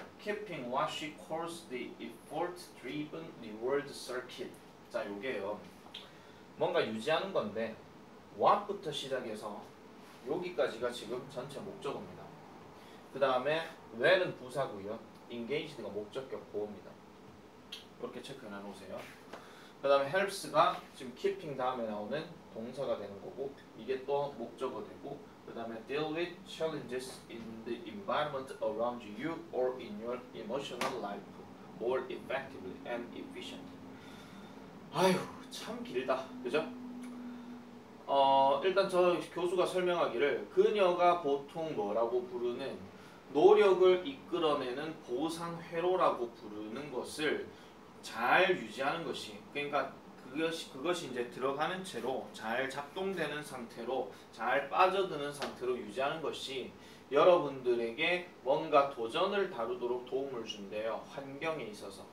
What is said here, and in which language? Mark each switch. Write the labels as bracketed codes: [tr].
[en] Keeping what she calls the effort-driven reward circuit. [ko] 자, 요게요. 뭔가 유지하는 건데 what부터 시작해서 여기까지가 지금 전체 목적어입니다. 그 다음에 where는 부사고요. engaged가 목적격 보호입니다. 이렇게 체크해 놓으세요. 그 다음에 helps가 지금 keeping 다음에 나오는 동사가 되는 거고 이게 또 목적어 되고 그 다음에 [en] deal with challenges in the environment around you or in your emotional life more effectively and efficient. [ko] 아휴 참 길다. 그죠? 일단 저 교수가 설명하기를 그녀가 보통 뭐라고 부르는 노력을 이끌어내는 보상회로라고 부르는 것을 잘 유지하는 것이 그러니까 그것이 이제 들어가는 채로 잘 작동되는 상태로 잘 빠져드는 상태로 유지하는 것이 여러분들에게 뭔가 도전을 다루도록 도움을 준대요. 환경에 있어서.